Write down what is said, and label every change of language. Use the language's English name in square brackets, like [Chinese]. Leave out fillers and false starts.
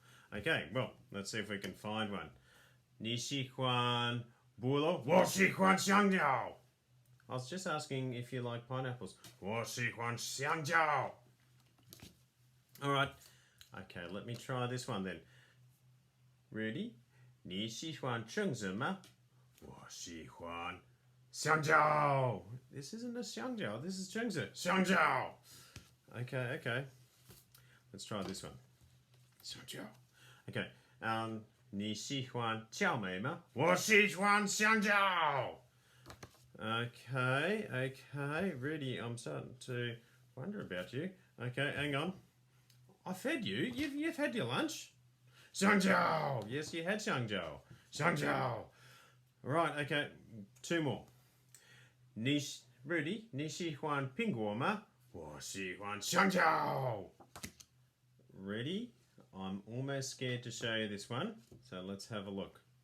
[English] Okay, well, let's see if we can find one. [Chinese] 你喜欢菠萝?我喜欢香蕉. [English] I was just asking if you like pineapples. [Chinese] 我喜欢香蕉. [English] Alright, okay, let me try this one then. [Chinese] Rudi, 你喜欢橙子吗? 我喜欢香蕉. [English] This isn't a 香蕉, this is 橙子. 香蕉.Okay. Let's try this one. 香蕉. [Chinese] Okay, 你喜欢草莓吗? 我喜欢香蕉. [English] Okay, Rudi, I'm starting to wonder about you. Okay, hang on. I fed you. You've had your lunch. 香蕉. Yes, you had 香蕉. 香蕉.Right, okay, two more. [Chinese] Rudi, 你喜欢苹果吗? 我喜欢香蕉.Ready? [English] I'm almost scared to show you this one, so let's have a look.